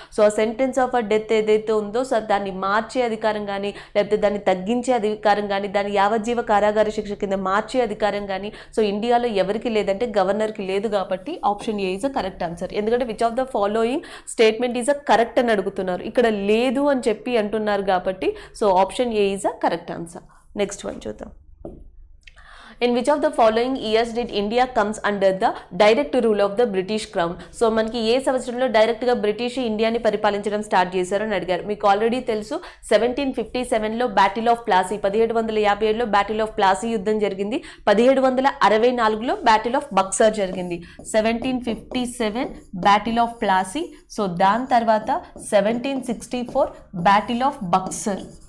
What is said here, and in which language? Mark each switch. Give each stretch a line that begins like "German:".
Telugu: So ఆ sentence of a death ఏదైతే ఉందో సో దాన్ని మార్చే అధికారం కానీ, లేకపోతే దాన్ని తగ్గించే అధికారం కానీ, దాన్ని యావజ్జీవ కారాగార శిక్ష కింద మార్చే అధికారం కానీ సో ఇండియాలో ఎవరికి లేదంటే గవర్నర్కి లేదు.
English: కాబట్టి option A is a correct answer. ఎందుకంటే which of the following statement is a correct అని అడుగుతున్నారు,
Telugu: ఇక్కడ లేదు అని చెప్పి అంటున్నారు కాబట్టి
English: So option A is a correct answer.
Telugu: Next one చూద్దాం.
English: In which of the following years did India comes under the direct rule of the British Crown?
Telugu: So మనకి ఏ సంవత్సరంలో డైరెక్ట్గా బ్రిటిష్ ఇండియాని పరిపాలించడం స్టార్ట్ చేశారని అడిగారు. మీకు ఆల్రెడీ తెలుసు 1757లో battle of Plassey, 1757లో battle of Plassey యుద్ధం జరిగింది, 1764లో బ్యాటిల్ ఆఫ్ బక్సర్ జరిగింది. 1757 బ్యాటిల్ ఆఫ్ ప్లాసీ, సో దాని తర్వాత 1764 బ్యాటిల్ ఆఫ్ బక్సర్.